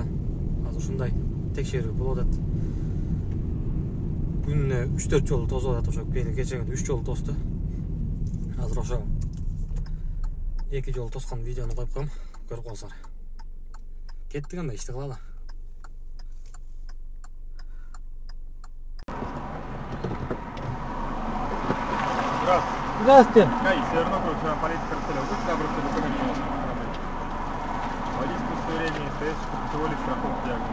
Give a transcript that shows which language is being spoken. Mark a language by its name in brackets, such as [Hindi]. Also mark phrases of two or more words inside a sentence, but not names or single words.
[Kyrgyz] Азыр ушундай текшерүү болуп атат. Күнүнө 3-4 жолу тосуп атат, ошо кечээ 3 жолу тосту. Азыр ошо 2 жолу тоскон видеону коюп коем, көрүп калсаңар. Кеттик анда, ишти кылалы. [Russian] Здравствуйте. Северногород, полиция Красилева. Будьте добры, документы. Водительское удостоверение, ТС, контроль, страховки.